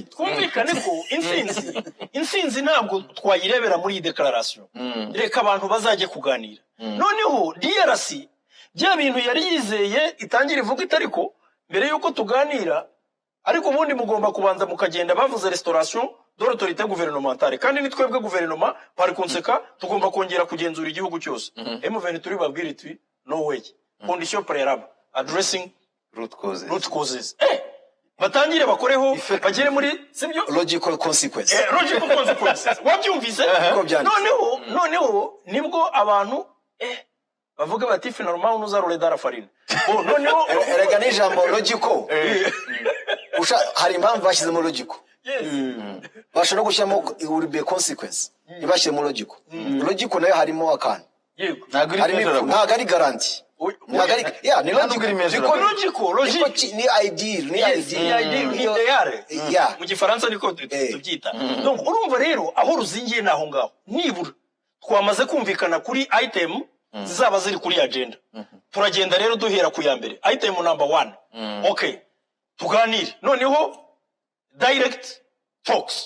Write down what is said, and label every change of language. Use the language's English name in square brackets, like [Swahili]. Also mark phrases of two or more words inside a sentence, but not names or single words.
[Kinyarwanda] twumvikane ko insinzi ntabwo twayirebera muri iyi declaration reka abantu bazajye kuganira noneho DRC bya bintu yari yizeye itangira ivuga itariko mbere yuko tuganira ariko ubundi mugomba kubanza mukagenda bavuze [French] restauration de l'autorité gouvernementale [Kinyarwanda] kandi ni twebwe guverinoma [French] par conséquent [Kinyarwanda] tugomba kongera kugenzura igihugu cyose M23 babwira iti [English] no way [French] condition préalable [Kinyarwanda] addressing root causes batangire bakoreho bagere muri sibyo [English] logical consequences [Kinyarwanda] wabyumvise noneho nibwo abantu bavuga bati [French] finalement nous allons dans la farine [Kinyarwanda] bon noneho erega n'ijambo logical hari impamvu bashyizemo logical bashobora gushyiramo [English] will be consequence [Kinyarwanda] ntibashyiremo logical logical nayo harimo akantu yego ntabwo ari garanti ni logical ni ideal ni ideal mu gifaransa niko tubyita donc urumva rero aho ruzingiye naho ngaho nibura twamaze kumvikana kuri item zizaba ziri kuri agenda turagenda rero duhera ku ya mbere [English] item number 1 [Kinyarwanda] okay tuganire noneho [English] direct talks